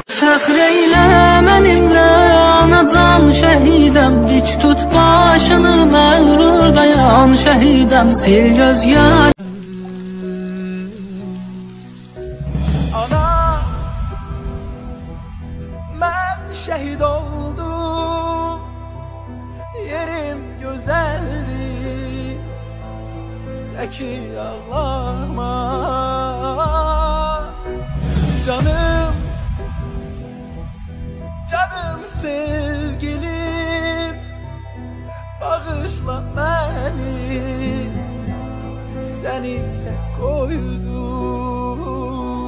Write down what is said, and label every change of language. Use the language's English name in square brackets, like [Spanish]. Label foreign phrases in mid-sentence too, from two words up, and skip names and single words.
[Azerbaijani] Fəxr eylə mənimlə anacan şəhidəm, dik tut başını məğrur dayan şəhidəm, sil göz yar. Ana, mən şəhid oldum, yerim gözəldir, təki ağlama. [Turkish] Canım, canım sevgilim, bağışla beni, seni tek koydum.